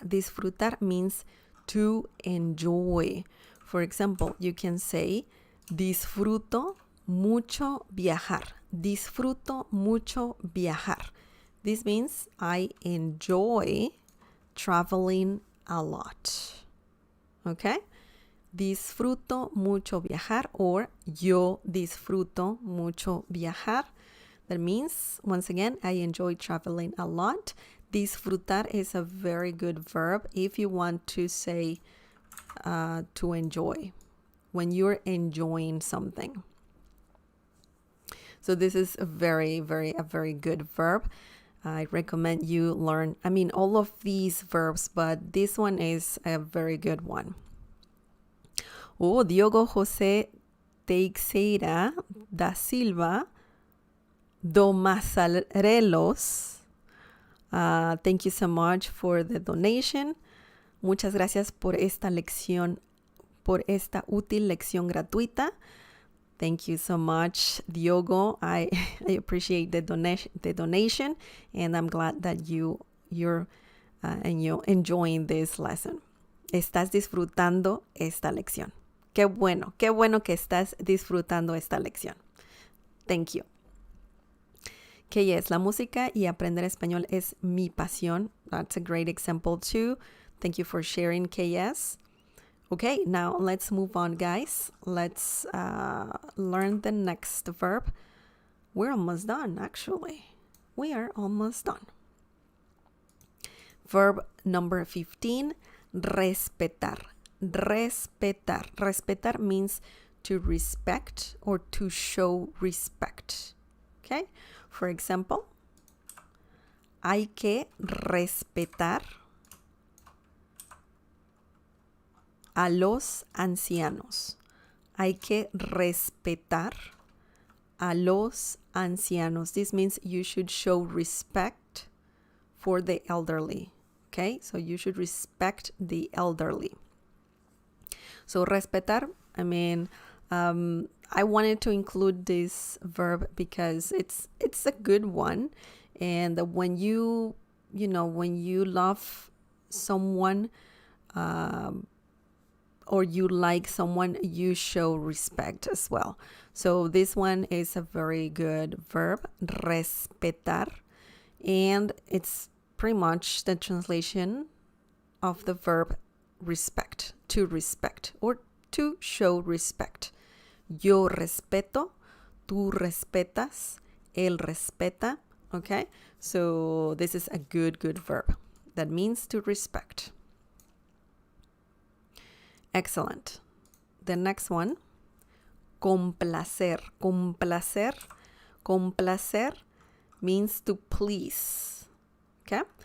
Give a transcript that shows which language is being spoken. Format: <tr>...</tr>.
<en>Disfrutar means to enjoy. For example, you can say,</en> <es>disfruto mucho viajar. Disfruto mucho viajar.</es> <en>This means I enjoy traveling a lot. Okay?</en> <es>Disfruto mucho viajar, or yo disfruto mucho viajar.</es> <en>That means, once again, I enjoy traveling a lot. Disfrutar is a very good verb if you want to say to enjoy, when you're enjoying something. So this is a very good verb. I recommend you learn, all of these verbs, but this one is a very good one. Oh, Diogo José Teixeira da Silva do Massarelos. Thank you so much for the donation.</en> <es>Muchas gracias por esta lección, por esta útil lección gratuita.</es> <en>Thank you so much, Diogo. I appreciate the donation, and I'm glad that you're enjoying this lesson.</en> <es>Estás disfrutando esta lección. Qué bueno que estás disfrutando esta lección.</es> <en>Thank you. KS,</en> <es>la música y aprender español es mi pasión.</es> <en>That's a great example too. Thank you for sharing, KS. Okay, now let's move on, guys. Let's learn the next verb. We're almost done, actually. We are almost done. Verb number 15, respetar. Respetar. Respetar means to respect or to show respect. Okay? For example,</en> <es>hay que respetar a los ancianos. Hay que respetar a los ancianos.</es> <en>This means you should show respect for the elderly. Okay, so you should respect the elderly. So respetar, I mean, I wanted to include this verb because it's a good one. And when you love someone, or you like someone, you show respect as well. So this one is a very good verb, respetar, and it's pretty much the translation of the verb respect, to respect, or to show respect.</en> <es>Yo respeto, tú respetas, él respeta.</es> <en>Okay, so this is a good verb that means to respect. Excellent. The next one, complacer. Complacer. Complacer means to please. Okay?</en>